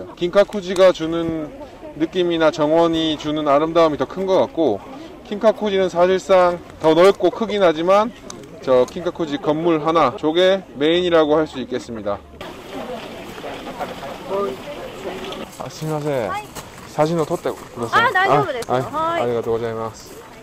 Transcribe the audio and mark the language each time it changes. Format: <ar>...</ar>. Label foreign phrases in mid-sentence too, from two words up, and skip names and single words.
<ko>긴카쿠지가 주는 느낌이나 정원이 주는 아름다움이 더 큰 것 같고, 킨카쿠지는 사실상 더 넓고 크긴 하지만 저 킨카쿠지 건물 하나 쪽에 메인이라고 할 수 있겠습니다. 스미마세.</ko> <ja>사진을 撮って ください. 아, 大丈夫ですよ. ありがとうございます.</ja>